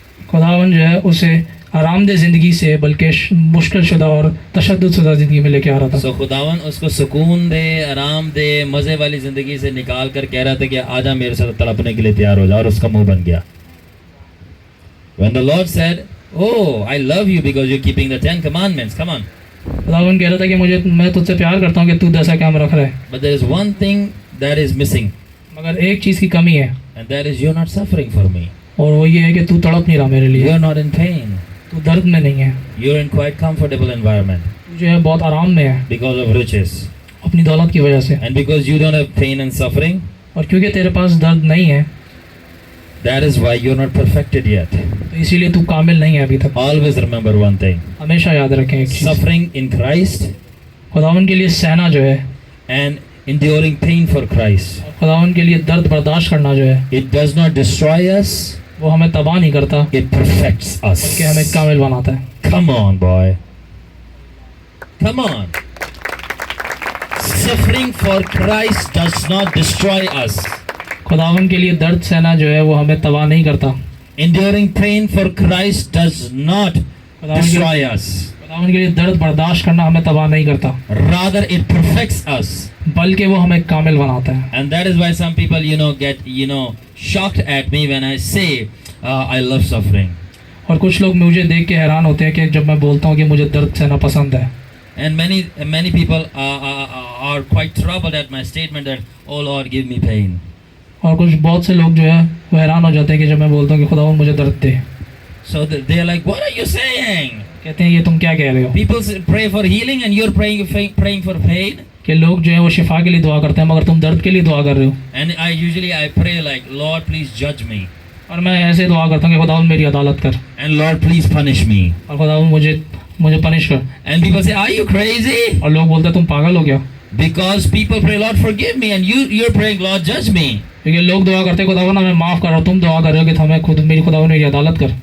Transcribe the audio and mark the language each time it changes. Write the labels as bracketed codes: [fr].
[hi] खुदावन जो है उसे आरामदेह ज़िंदगी से बल्कि मुश्किल शुदा और तशद्दुद शुदा ज़िंदगी में लेके आ रहा था। So खुदावन उसको सुकून दे, आराम दे, मज़े वाली ज़िंदगी से निकाल कर कह रहा था कि आजा मेरे साथ तड़पने के लिए तैयार हो जा, और उसका मुंह बन गया। [en] When the Lord said, oh, I love you because you're keeping the 10 commandments, come on. [hi] खुदावन कह रहा था कि मैं तुझसे प्यार करता हूँ कि तू 10 काम रख रहा है, [en] But there is one thing that is missing, [hi] मगर एक चीज़ की कमी है [en] and that is you're not suffering for me. [hi] और वो ये है कि तू तड़प नहीं रहा मेरे लिए, [en] You're not in pain. [hi] तू दर्द में नहीं है, [en] You're in quite comfortable environment [hi] तू जो है बहुत आराम में है [en] because of riches. [hi] अपनी दौलत की वजह से, [en] And because you don't have pain and suffering, [hi] और क्योंकि तेरे पास दर्द नहीं है [en] that is why you're not perfected yet. [hi] तो इसीलिए तू कामिल नहीं है अभी तक। [en] Always remember one thing. [hi] हमेशा याद रखें एक चीज़, [en] Suffering in Christ [hi] खुदावन के लिए सहना जो है, [en] and enduring pain for Christ. [hi] खुदावन के लिए दर्द बर्दाश्त करना जो है, [en] It does not destroy us, [hi] वो हमें तबाह नहीं करता [en] it perfects us. [hi] कि हमें कामिल बनाता है। [en] Come on, boy. Come on. Suffering for Christ does not destroy us. [hi] खुदावन के लिए दर्द सहना जो है वो हमें तबाह नहीं करता। [en] Enduring pain for Christ does not destroy us. [hi] खुदावन के लिए दर्द बर्दाश्त करना हमें तबाह नहीं करता, [en] Rather, it perfects us. [hi] बल्कि वो हमें कामिल बनाता है। [en] And that is why some people, get, shocked at me when I say, I love suffering. [hi] और कुछ लोग मुझे देख के हैरान होते हैं कि जब मैं बोलता हूँ कि मुझे दर्द सहना पसंद है। [en] And many people are quite troubled at my statement that, oh Lord, give me pain. [hi] और बहुत से लोग जो है वो हैरान हो जाते हैं कि जब मैं बोलता हूँ कि खुदावन मुझे दर्द दे। [en] So they are like, what are you saying? [hi] कहते हैं ये तुम क्या कह रहे हो? [en] People pray for healing and you're praying for pain. [hi] कि लोग जो है वो शिफा के लिए दुआ करते हैं मगर तुम दर्द के लिए दुआ कर रहे हो। [en] And I pray like, Lord, please judge me. [hi] और मैं ऐसे दुआ करता हूँ कि खुदावन मेरी अदालत कर, [en] And Lord, please punish me. [hi] और खुदावन मुझे पनिश कर। [en] And people say, are you crazy? [hi] और लोग बोलते हैं तुम पागल हो गया। [en] Because people pray, Lord, forgive me, and you're praying, Lord, judge me. [hi] क्योंकि लोग दुआ करते हैं खुदावन हमें माफ़ कर, और तुम दुआ कर रहे हो कि मेरी खुदावन मेरी अदालत कर।